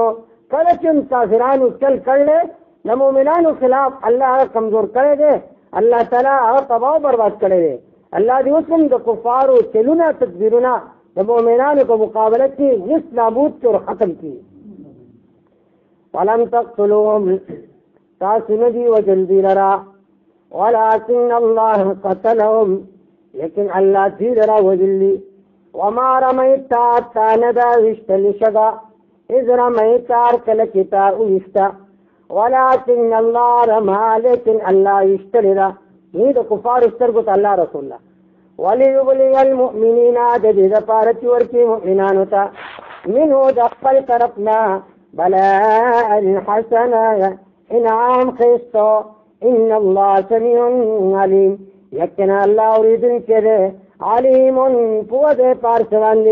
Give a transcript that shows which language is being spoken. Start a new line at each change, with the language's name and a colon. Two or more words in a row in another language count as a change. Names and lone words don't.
Pashto: کله چې کافرانو چل کړی د مؤمنانو خلاف الله هغه کمزور کړی دی، الله تعالی هغه تباه او برباد کړی دی. الله دې اوس هم د کفارو چلونه تدبیرونه د مؤمنانو په مقابله کې هېڅ نابود کړي او ختم کړي.
Arabic: ولم تقتلوهم
Pashto: تاسو نه دي وژل دي لرا،
Arabic: ولكن الله قتلهم
Pashto: لیکن الله دې لرا وژل دي.
Arabic: وما رميت
Pashto: تا نه دا ویشتل شګه
Arabic: اذ رميت
Pashto: کله چې تا ویشته،
Arabic: ولكن الله رمى
Pashto: لیکن الله ویشتل ده. دې د کفارو سترګو ته الله رسول الله
Arabic: وليبلي المؤمنین
Pashto: د دې دپاره چې ورکړي مؤمنانو ته منه د خپل طرفنا
Arabic: بلاء حسنا
Pashto: انعام ښایسته.
Arabic: ان الله سمیع علیم
Pashto: یقینا الله اورېدونکی دی، علیم پوه دی په هر څه باندې.